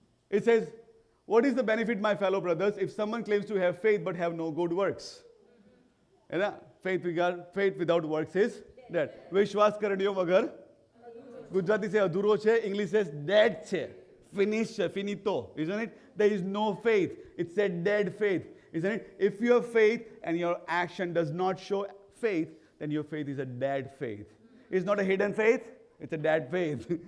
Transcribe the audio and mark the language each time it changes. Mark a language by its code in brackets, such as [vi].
[en] It says, what is the benefit, my fellow brothers, if someone claims to have faith but have no good works? Faith without works is dead. [gu] વિશ્વાસ કરણિયો વગર ગુજરાતી છે અધૂરો છે, [en] English says dead [gu] છે, finished છે, finito, isn't it? [en] There is no faith. It's a dead faith, isn't it? If you have faith and your action does not show faith, then your faith is a dead faith. It's not a hidden faith, it's a dead faith.